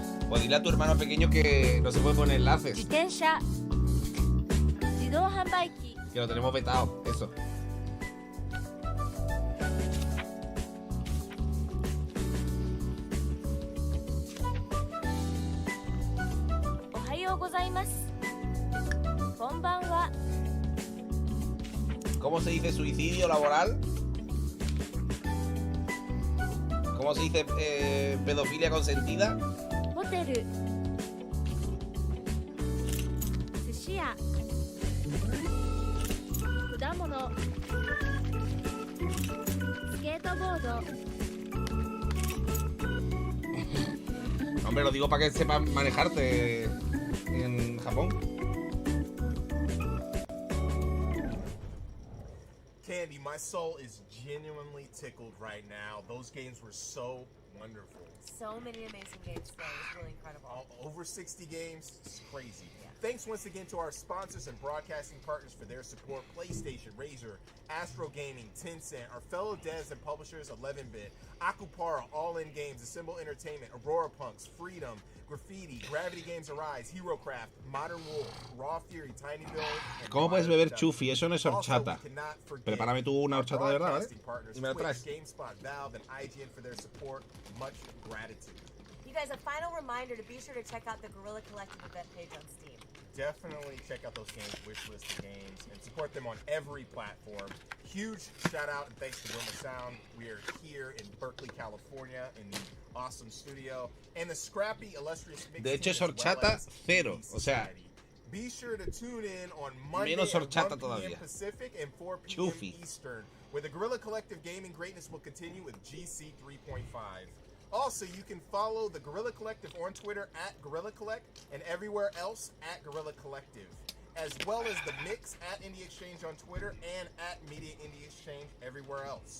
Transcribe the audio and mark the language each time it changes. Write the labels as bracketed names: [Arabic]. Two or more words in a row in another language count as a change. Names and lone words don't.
[Spanish] Pues dile a tu hermano pequeño que no se puede poner enlaces. [Japanese] 自転車自動販売機 [Spanish] Que lo tenemos vetado, eso. [Japanese] おはようございます。こんばんは。 [Spanish] ¿Cómo se dice suicidio laboral? ¿Cómo se dice pedofilia consentida? [Japanese] ホテル寿司屋果物スケートボード [Spanish] Hombre, lo digo para que sepas manejarte en Japón. [English] Candy, my soul is genuinely tickled right now. Those games were so wonderful. So many amazing games today. It was really incredible. Over 60 games. It's crazy. Yeah. Thanks once again to our sponsors and broadcasting partners for their support. PlayStation, Razer, Astro Gaming, Tencent, our fellow devs and publishers 11-Bit, Akupara, All In Games, Assemble Entertainment, Aurora Punks, Freedom, Graffiti, Gravity Games Arise, HeroCraft, Modern Wolf, Raw Fury, Tiny Build. [Spanish] ¿Cómo puedes beber chufi? Eso no es horchata. Prepárame tú una horchata de verdad, ¿vale? Y me la traes. [English] GameSpot, Valve, and IGN for their support. Much gratitude. You guys, a final reminder to be sure to check out the Guerrilla Collective event page on Steam. Definitely check out those games, wishlist the games, and support them on every platform. Huge shout out and thanks to Wilma Sound. We are here in Berkeley, California, in the awesome studio, and the scrappy, illustrious mix. [Spanish] De hecho, es horchata cero. O sea, [English] be sure to tune in on Monday [Spanish] menos horchata [English] at 1 p.m. [Spanish] todavía. [English] Pacific and 4 p.m. [Spanish] Chufi. [English] Eastern, where the Guerrilla Collective gaming greatness will continue with GC 3.5. Also, you can follow the Guerrilla Collective on Twitter at Guerrilla Collect and everywhere else at Guerrilla Collective, as well as the Mix at Indie Exchange on Twitter and at Media Indie Exchange everywhere else.